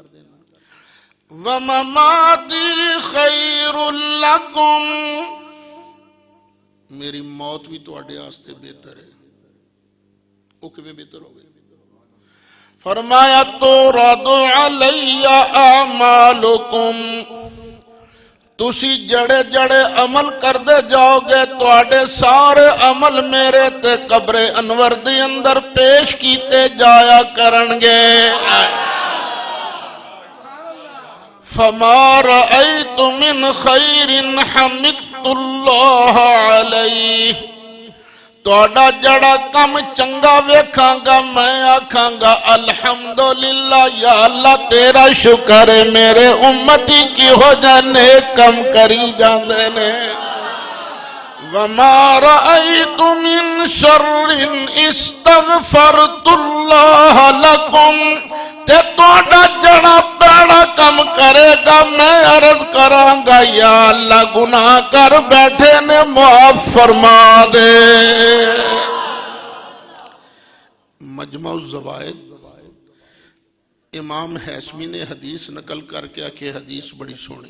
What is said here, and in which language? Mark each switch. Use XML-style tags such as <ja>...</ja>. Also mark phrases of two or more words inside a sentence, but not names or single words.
<ar>ومماتی خیر لکم،</ar> <pa>میری موت بھی تواڈے واسطے بہتر ہے. وہ کیویں بہتر ہو گئی؟ فرمایا</pa> <ar>تورد علی اعمالکم،</ar> <pa>تسی جڑے جڑے عمل کردے جاؤ گے تواڈے سارے عمل میرے تے قبر انور دے اندر پیش کیتے جایا کرن گے.</pa> <ar>فما رأيت من خير حمدت الله عليه،</ar> <pa>تواڈا جڑا کم چنگا ویکھاں گا میں آکھاں گا الحمدللہ یا اللہ تیرا شکر ہے میرے امتی کی ہو جانے کم کری جاندے نے.</pa> <ar>وما رأيت من شر استغفرت الله لكم،</ar> <pa>تے تواڈا جڑا پیڑا کم کرے گا میں عرض کراں گا یا اللہ گناہ کر بیٹھے نے معاف فرما دے. مجمع الزوائد امام حیثمی نے حدیث نقل کر کے کہ حدیث بڑی سونی.</pa>